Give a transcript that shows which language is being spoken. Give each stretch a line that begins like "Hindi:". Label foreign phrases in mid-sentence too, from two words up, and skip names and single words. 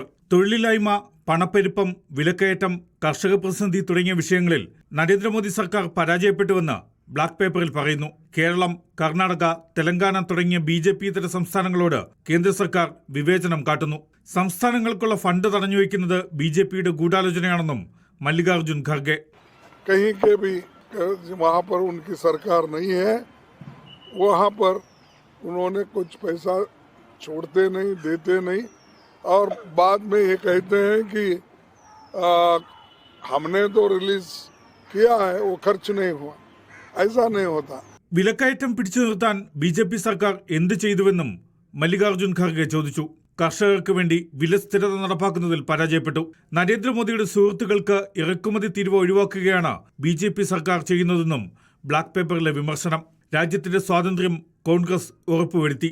Malayalam: തൊഴിലില്ലായ്മ, പണപ്പെരുപ്പം, വിലക്കയറ്റം, കർഷക പ്രതിസന്ധി തുടങ്ങിയ വിഷയങ്ങളിൽ നരേന്ദ്രമോദി സർക്കാർ പരാജയപ്പെട്ടുവെന്ന് ബ്ലാക്ക് പേപ്പറിൽ പറയുന്നു. കേരളം, കർണാടക, തെലങ്കാന തുടങ്ങിയ ബി.ജെ.പി. ഇതര സംസ്ഥാനങ്ങളോട് കേന്ദ്ര സർക്കാർ വിവേചനം കാട്ടുന്നു. സംസ്ഥാനങ്ങൾക്കുള്ള ഫണ്ട് തടഞ്ഞുവെക്കുന്നത് ബി.ജെ.പിയുടെ ഗൂഢാലോചനയാണെന്നും മല്ലികാർജ്ജുൻ ഖാർഗെ.
Hindi: वहाँ पर उनकी सरकार नहीं है, वहाँ पर उन्होंने कुछ पैसा छोड़ते नहीं, देते नहीं और बाद में ये कहते हैं कि हमने तो रिलीज किया है, वो खर्च नहीं हुआ. ऐसा नहीं होता.
Malayalam: വിലക്കയറ്റം പിടിച്ചു നിർത്താൻ ബി.ജെ.പി. സർക്കാർ എന്ത് ചെയ്തുവെന്നും മല്ലികാർജ്ജുൻ ഖാർഗെ ചോദിച്ചു. കർഷകർക്ക് വേണ്ടി വില സ്ഥിരത നടപ്പാക്കുന്നതിൽ പരാജയപ്പെട്ടു. നരേന്ദ്രമോദിയുടെ സുഹൃത്തുക്കൾക്ക് ഇറക്കുമതി തീരുവ ഒഴിവാക്കുകയാണ് ബി.ജെ.പി. സർക്കാർ ചെയ്യുന്നതെന്നും ബ്ലാക്ക് പേപ്പറിലെ വിമർശനം. രാജ്യത്തിന്റെ സ്വാതന്ത്ര്യം കോൺഗ്രസ് ഉറപ്പുവരുത്തി.